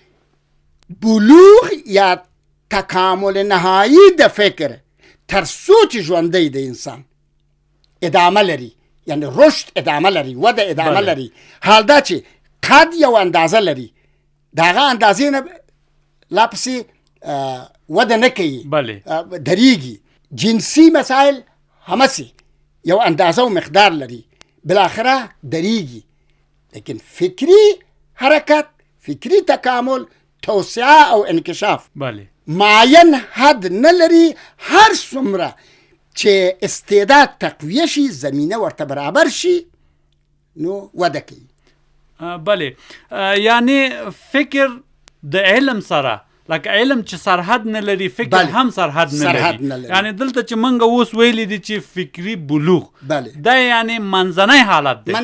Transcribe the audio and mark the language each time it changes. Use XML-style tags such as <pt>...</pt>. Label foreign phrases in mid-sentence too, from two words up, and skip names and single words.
<ps>بلوغ یا تکامل نهایی د فکر تر څو چې ژوندی د انسان ادامه لري یعنی رشد ادامه لري وده ادامه لري حال دا چې قد یو اندازه لري د هغه اندازې نه لا پسې وده نه کوي دریږي جنسي مسایل همسې یو اندازه و مقدار لري بالاخره دریږي لیکن فکری حرکت فکری تکامل توسعه او انکشاف معین حد نه لري هر څومره چې استعداد تقویه شي زمینه ورته برابر شي نو وده کوي بله یعنی فکر د علم سره لکه علم چې سرحد نه لري فکر هم سرحد نه لري یعنی دلته چې موږ اوس ویلی دي چې فکري بلوغ دا یعنی منځنی حالت دی</ps>